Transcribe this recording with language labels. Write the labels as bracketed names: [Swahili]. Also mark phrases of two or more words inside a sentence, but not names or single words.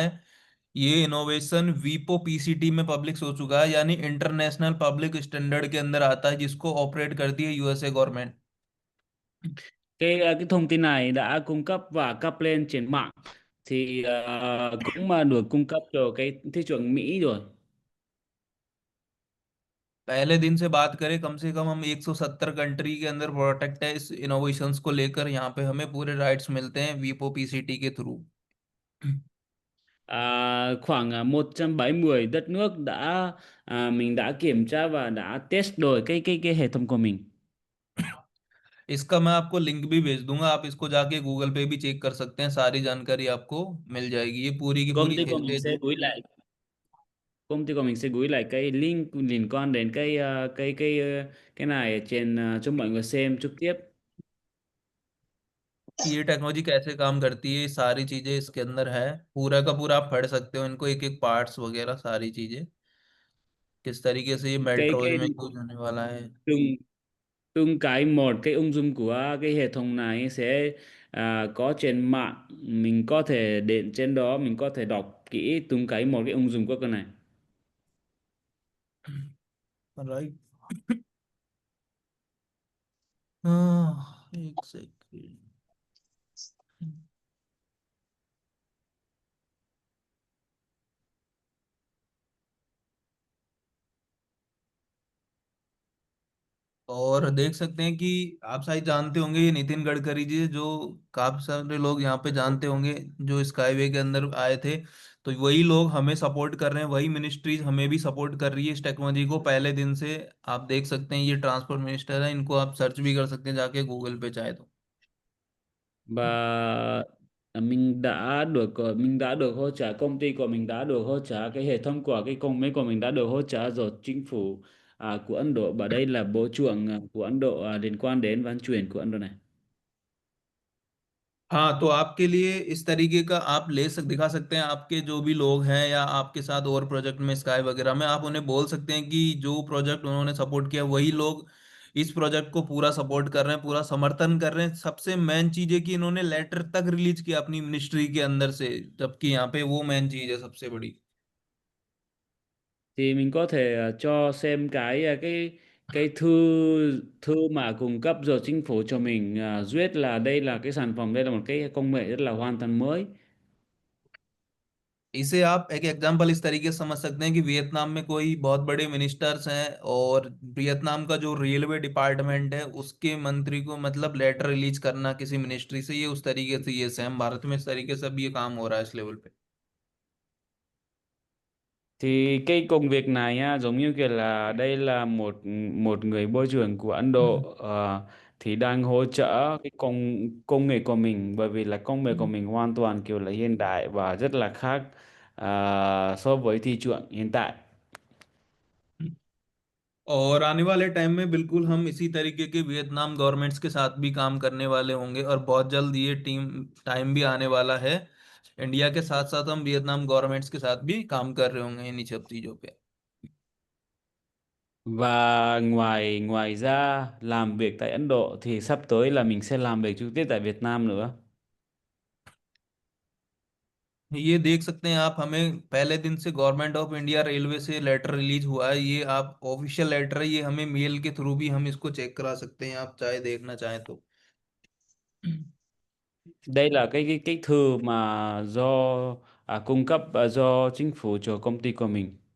[Hindi] ये इनोवेशन वीपो पीसीटी में पब्लिश हो चुका है, यानी [English] international public standard [Hindi] के अंदर आता है, जिसको ऑपरेट करती है [English] USA government. [Vietnamese] Cái thông tin này đã cung cấp và cấp lên trên mạng thì cũng mà được cung cấp cho cái thị trường Mỹ rồi. [Hindi] पहले दिन से बात करें, कम से कम हम 170 कंट्री के अंदर प्रोटेक्ट है इस इनोवेशंस को लेकर। यहाँ पे हमें पूरे राइट्स मिलते हैं वीपो पीसीटी के थ्रू। [Vietnamese] Khoảng 170 đất nước đã mình đã kiểm tra và đã test rồi cái hệ thống của mình. [Hindi] इसका मैं आपको लिंक भी भेज दूंगा, आप इसको जाके गूगल पे भी चेक कर सकते हैं, सारी जानकारी आपको मिल जाएगी। ये पूरी की [Vietnamese] Công [Hindi] पूरी [Vietnamese] ty của mình [Hindi] हेरिटेज [Vietnamese] sẽ [Hindi] है। [Vietnamese] gửi lại công ty của mình sẽ gửi lại cái link liên quan đến cái này trên cho mọi người xem trực tiếp. [Hindi] ये टेक्नोलॉजी कैसे काम करती है, ये सारी चीजें इसके अंदर है। पूरा का पूरा आप पढ़ सकते हो इनको, एक एक पार्ट्स वगैरह सारी चीजें, किस तरीके से ये मेट्रोज [Vietnamese] Cái [Hindi] में यूज होने वाला है। [Vietnamese] từng từng cái một cái ứng dụng của cái hệ thống này sẽ có trên mạng, mình có thể đến trên đó mình có thể đọc kỹ từng cái một cái ứng dụng của cái này. [Hindi] राइट। हाँ, एक सेकेंड। और देख सकते हैं कि आप शायद जानते होंगे ये नितिन गडकरी जी, जो काफी सारे लोग यहाँ पे जानते होंगे, जो स्काईवे के अंदर आए थे। तो वही लोग हमें सपोर्ट कर रहे हैं, वही मिनिस्ट्रीज हमें भी सपोर्ट कर रही है इस टेक्नोलॉजी को पहले दिन से। आप देख सकते हैं ये [English] transport minister [Hindi] है, इनको आप सर्च भी कर सकते हैं जाके गूगल पे चाहे तो। [Vietnamese] Và mình đã được hỗ trợ, công ty của mình đã được hỗ trợ, cái hệ thống của cái công nghệ của mình đã được hỗ trợ rồi chính phủ của Ấn Độ, và đây là bộ trưởng của Ấn Độ liên quan đến vận chuyển của Ấn Độ này. [Hindi] हाँ, तो आपके लिए इस तरीके का आप दिखा सकते हैं, आपके जो भी लोग हैं या आपके साथ और प्रोजेक्ट में स्काई वगैरह में, आप उन्हें बोल सकते हैं कि जो प्रोजेक्ट उन्होंने सपोर्ट किया वही लोग इस प्रोजेक्ट को पूरा सपोर्ट कर रहे हैं, पूरा समर्थन कर रहे हैं। सबसे मेन चीज है कि इन्होंने लेटर तक रिलीज किया अपनी मिनिस्ट्री के अंदर से, जबकि यहाँ पे वो मेन चीज है सबसे बड़ी। [Vietnamese] Thì mình có thể cho xem cái thư thư mà cung cấp rồi chính phủ cho mình duyệt là đây là cái sản phẩm, đây là một cái công nghệ rất là hoàn toàn mới. [Hindi] इसे आप एक एग्जांपल इस तरीके से समझ सकते हैं कि वियतनाम में कोई बहुत बड़े मिनिस्टर्स हैं, और वियतनाम का जो [English] railway department [Hindi] है उसके मंत्री को मतलब लेटर रिलीज करना किसी मिनिस्ट्री से, ये उस तरीके से ये सेम भारत में इस तरीके से अब ये काम हो रहा है इस लेवल पे। [Vietnamese] Thì cái công việc này á, giống như kiểu là đây là một một người bộ trưởng của Ấn Độ thì đang hỗ trợ cái công công nghệ của mình, bởi vì là công nghệ của mình hoàn toàn kiểu là hiện đại và rất là khác so với thị trường hiện tại. [Hindi] और आने वाले टाइम में बिल्कुल हम इसी तरीके के वियतनाम गवर्नमेंट्स के साथ भी काम करने वाले होंगे, और बहुत जल्द ये टीम टाइम भी आने वाला है। इंडिया के साथ साथ हम वियतनाम गवर्नमेंट्स के साथ भी काम कर रहे होंगे इन्हीं सब चीजों पे। [Vietnamese] Và ngoài ngoài ra làm việc tại Ấn Độ thì sắp tới là mình sẽ làm việc trực tiếp tại Việt Nam nữa. [Hindi] ये देख सकते हैं आप, हमें पहले दिन से गवर्नमेंट ऑफ इंडिया रेलवे से लेटर रिलीज हुआ है, ये आप [English] official letter [Hindi] है, ये हमें मेल के थ्रू भी हम इसको चेक करा सकते हैं, आप चाहे देखना चाहें तो। [Vietnamese] Đây là cái thư mà cung cấp do chính phủ cho công ty của mình.